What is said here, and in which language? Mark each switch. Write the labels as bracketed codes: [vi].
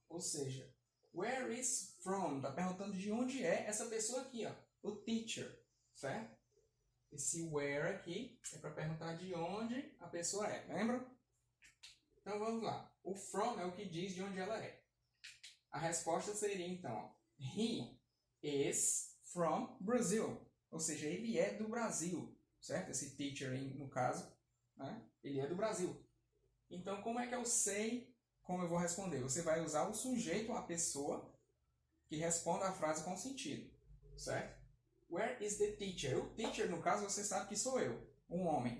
[pt] Ou seja, [en] where is from? [pt] Está perguntando de onde é essa pessoa aqui, ó, o teacher, certo? Esse where aqui é para perguntar de onde a pessoa é, lembra? Então vamos lá. O from é o que diz de onde ela é. A resposta seria então, ó, [en] he is from Brazil. [pt] Ou seja, ele é do Brasil, certo? Esse teacher, no caso, né? Ele é do Brasil. Então, como é que eu sei como eu vou responder? Você vai usar o sujeito, a pessoa, que responda a frase com sentido, certo? [en] Where is the teacher? [pt] O teacher, no caso, você sabe que sou eu, um homem.